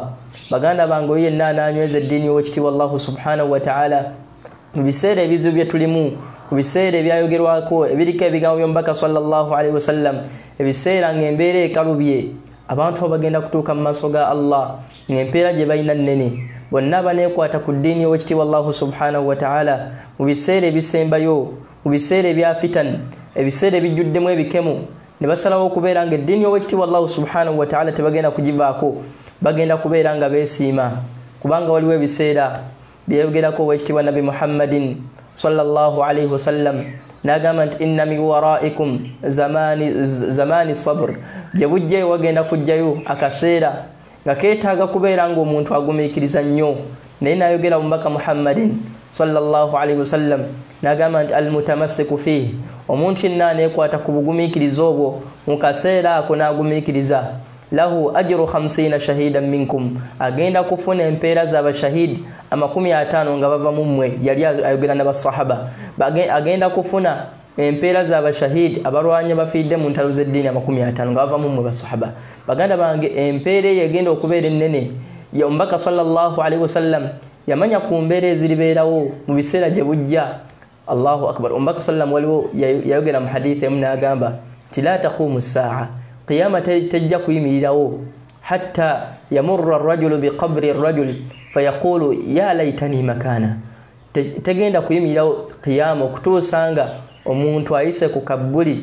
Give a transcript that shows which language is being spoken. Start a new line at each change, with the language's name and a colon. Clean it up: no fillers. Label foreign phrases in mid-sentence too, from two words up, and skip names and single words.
Ganda: Baganda bange oyo yenna ananyweza eddiini y'Oweekitiibwa
Arabic: الله سبحانه وتعالى
Ganda: mu biseera ebizibu bye tulimu, mu biseera ebyayogerwako ebiriko ebigambo by'Omubaka
Arabic: صلى الله عليه وسلم,
Ganda: ebiseera ng'embeera ekalubye, abantu bagenda kutuuka mu maaso ga Allah ng'empeera gye balina nnene, bonna baneekwata ku ddiini y'Oweekitiibwa
Arabic: الله سبحانه وتعالى
Ganda: mu biseera ebisembayo, mu biseera ebya fitan, ebiseera ebijjuddemu ebikemu, ne basalawo okubeera nga eddiini y'Oweekitiibwa
Arabic: الله سبحانه وتعالى
Ganda: tebagenda kugivaako, bagenda kubeera nga beesiima, kubanga waliwo ebiseera byeyogerako Oweekitiibwa Nabi Muhammadin
Arabic: صلى الله عليه وسلم
Ganda: n'agamba nti
Arabic: إن من ورائكم زمان صبر,
Ganda: gye bujjayo wagenda kujjayo akaseera nga keetaaga kubeera ng'omuntu agumiikiriza nnyo. Naye n'ayogera Omubaka Muhammadin
Arabic: صلى الله عليه وسلم
Ganda: n'agamba nti
Arabic: المتمسك فيه,
Ganda: omuntu yenna aneekwata ku bugumiikiriza obwo mu kaseera ako n'agumiikiriza,
Arabic: له أجر 50 شهيدا منكم,
Ganda: agenda kufuna empeera z'abashahidi 50 nga bava mu mmwe. Yali ayogera n'abasahaba, agenda kufuna empeera z'abashahidi abalwanya bafiidde mu ntalo z'eddiini 50 nga bava mu mmwe basahaba. Baganda bange empeera eyo egenda okubeera ennene. Omubaka
Arabic: صلى الله عليه وسلم
Ganda: yamanya ku mbeera eziribeerawo mu biseera gye bujja.
Arabic: الله أكبر.
Ganda: Omubaka sallam waliwo yayogera mu hadithi emu n'agamba nti
Arabic: لا تقوم الساعة,
Ganda: qiyama tejja kuyimirirawo
Arabic: حتى يمر الرجل بقبر الرجل فيقول يا ليتني مكانه,
Ganda: tegenda kuyimirirawo qiyama okutuusa nga omuntu ayise ku kabbuli.